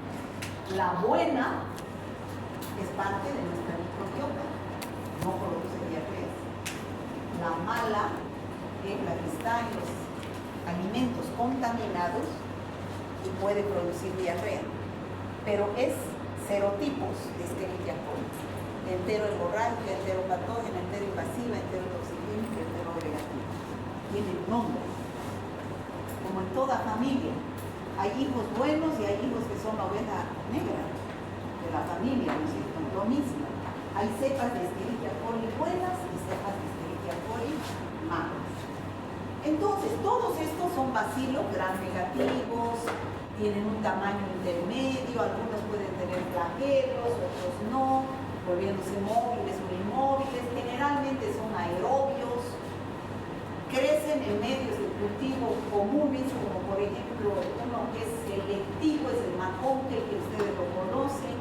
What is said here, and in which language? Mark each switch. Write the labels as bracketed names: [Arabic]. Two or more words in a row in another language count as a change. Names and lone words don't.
[Spanish] La buena es parte de nuestra microbiota, no produce diarrea. La mala es la que está en los alimentos contaminados y puede producir diarrea, pero es serotipos de Escherichia coli: enterohemorrágica, enteropatógena, enteroinvasiva, enterotoxigénica, enteroagregativa. Tienen nombre, como en toda familia. Hay hijos buenos y hay hijos que son la oveja negra de la familia, ¿no es cierto? Lo mismo. Hay cepas de Escherichia coli buenas y cepas de Escherichia coli malas. Entonces, todos estos son bacilos gram negativos, tienen un tamaño intermedio, algunos pueden tener flagelos, otros no, volviéndose móviles o inmóviles, generalmente son aerobios, crecen en medios de cultivo comunes, como por ejemplo uno que es selectivo, es el maconque, que ustedes lo conocen.